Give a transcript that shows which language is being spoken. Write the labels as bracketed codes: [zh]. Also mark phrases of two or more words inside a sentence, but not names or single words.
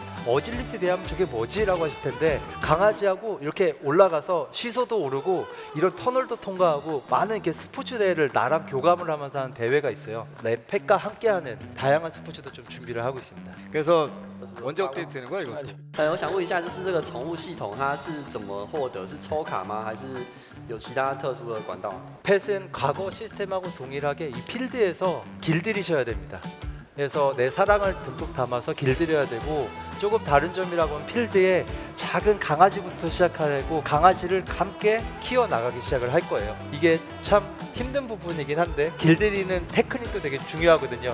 [ko] 어질리티 대하면 저게 뭐지라고 하실 텐데 강아지하고 이렇게 올라가서 시소도 오르고 이런 터널도 통과하고 많은 이렇게 스포츠 대회를 나랑 교감을 하면서 하는 대회가 있어요. 내 펫과 함께하는 다양한 스포츠도 좀 준비를 하고 있습니다. 그래서 언제 업데이트 되는 거야 이거? [zh] 我想问一下，就是这个宠物系统它是怎么获得？是抽卡吗？还是有其他特殊的管道？ [ko] 펫은 과거 시스템하고 동일하게 이 필드에서 길들이셔야 됩니다. 그래서 내 사랑을 듬뿍 담아서 길들여야 되고 조금 다른 점이라고 하면 필드에 작은 강아지부터 시작하고 강아지를 함께 키워나가기 시작을 할 거예요. 이게 참 힘든 부분이긴 한데 길들이는 테크닉도 되게 중요하거든요.